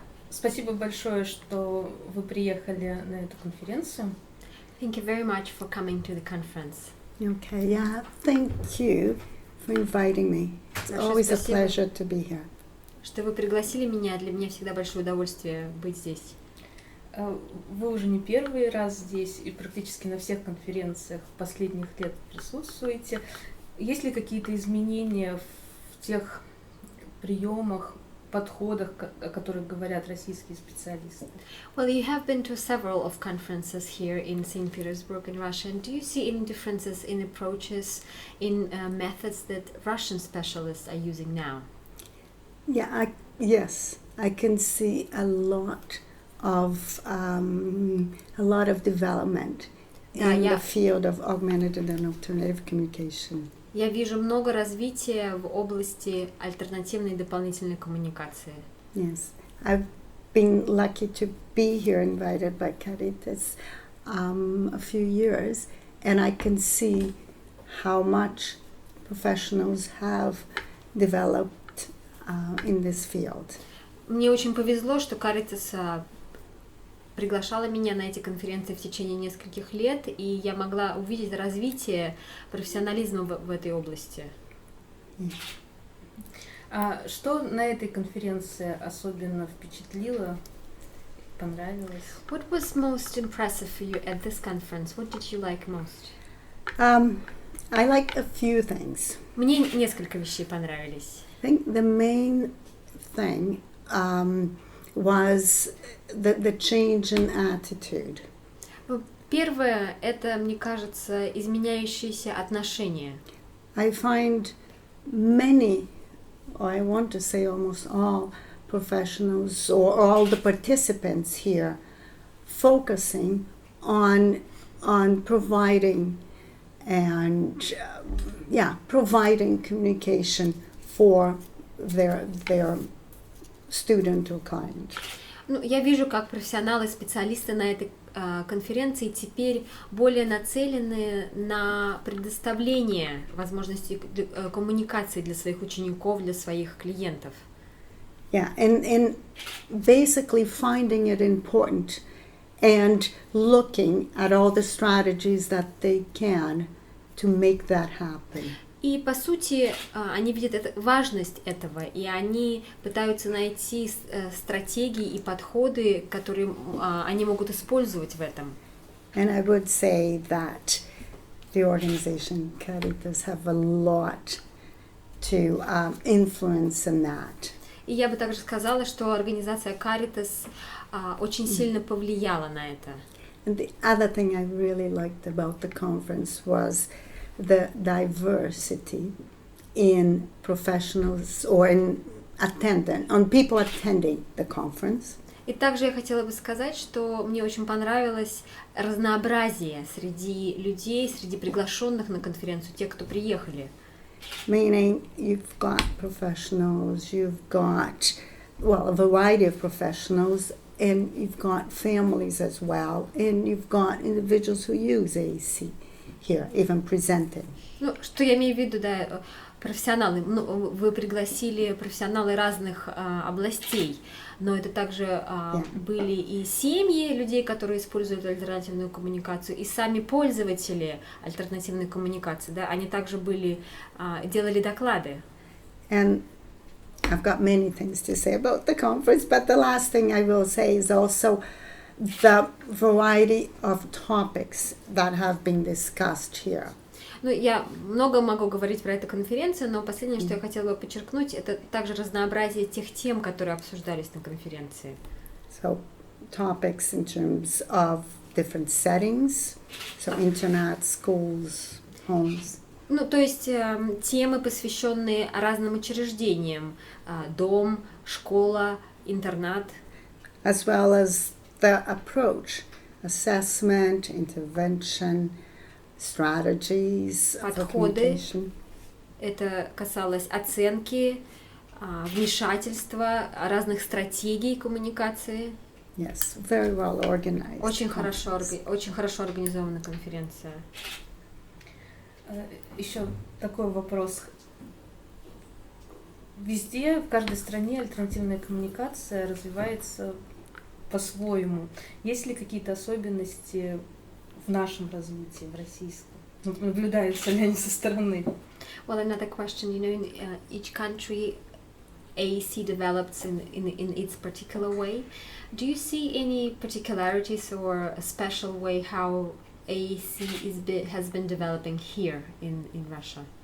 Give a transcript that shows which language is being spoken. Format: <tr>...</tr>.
<ru>Спасибо большое, что вы приехали на эту конференцию.</ru> <en>Thank you very much for coming to the conference. Okay, yeah, thank you for inviting me. It's always a pleasure to be here.</en> <ru>Что вы пригласили меня, для меня всегда большое удовольствие быть здесь. Вы уже не первый раз здесь и практически на всех конференциях последних лет присутствуете. Есть ли какие-то изменения в тех приемах, подходах, о которых говорят российские специалисты?</ru> <en>Well, you have been to several of conferences here in St. Petersburg in Russia, and do you see any differences in approaches, in methods that Russian specialists are using now? Yeah, yes, I can see a lot of development in the field of augmented and alternative communication.</en> <ru>Я вижу много развития в области альтернативной и дополнительной коммуникации.</ru> <en>Yes, I've been lucky to be here, invited by Caritas a few years, and I can see how much professionals have developed in this field.</en> <ru>Мне очень повезло, что Caritas приглашала меня на эти конференции в течение нескольких лет, и я могла увидеть развитие профессионализма в этой области. А что на этой конференции особенно впечатлило, понравилось?</ru> <en>What was most impressive for you at this conference? What did you like most? I like a few things.</en> <ru>Мне несколько вещей понравились.</ru> <en>I think the main thing was the change in attitude.</en> <ru>Первое, это, мне кажется, изменяющиеся отношения.</ru> <en>I find many, or I want to say almost all professionals or all the participants here focusing on providing and providing communication for their student or client.</en> <ru>Я вижу, как профессионалы, специалисты на этой конференции теперь более нацелены на предоставление возможностей коммуникации для своих учеников, для своих клиентов.</ru> <en>Yeah, and basically finding it important and looking at all the strategies that they can to make that happen.</en> <ru>И, по сути, они видят важность этого, и они пытаются найти стратегии и подходы, которые они могут использовать в этом.</ru> <en>And I would say that the organization Caritas have a lot to influence in that.</en> <ru>И я бы также сказала, что организация Caritas очень сильно повлияла на это.</ru> <en>And the other thing I really liked about the conference was the diversity in professionals or in people attending the conference.</en> <ru>И также я хотела бы сказать, что мне очень понравилось разнообразие среди людей, среди приглашенных на конференцию, тех, кто приехали.</ru> <en>Meaning you've got professionals, you've got, a variety of professionals, and you've got families as well, and you've got individuals who use AAC. Here, even presented.</en> <ru>Что я имею в виду, профессионалы. Вы пригласили профессионалы разных областей, но это также были и семьи людей, которые используют альтернативную коммуникацию, и сами пользователи альтернативной коммуникации, они также делали доклады.</ru> <en>And I've got many things to say about the conference, but the last thing I will say is also the variety of topics that have been discussed here.</en> <ru>Я много могу говорить про эту конференцию, но последнее, что я хотела бы подчеркнуть, это также разнообразие тех тем, которые обсуждались на конференции.</ru> <en>So, topics in terms of different settings, so internet, schools, homes.</en> <ru>То есть темы, посвященные разным учреждениям, дом, школа, интернат.</ru> <en>As well as the approach, assessment, intervention, strategies,</en> <ru>подходы. Это касалось оценки, вмешательства, разных стратегий коммуникации.</ru> <en>Yes, very well organized.</en> <ru>Очень хорошо организована конференция. Еще такой вопрос. везде, в каждой стране альтернативная коммуникация развивается по-своему. Есть ли какие-то особенности в нашем развитии, в российском? Наблюдаются ли они со стороны?</ru> <en>Well, another question, in each country AEC develops in its particular way. Do you see any particularities or a special way how AEC has been developing here in Russia?</en>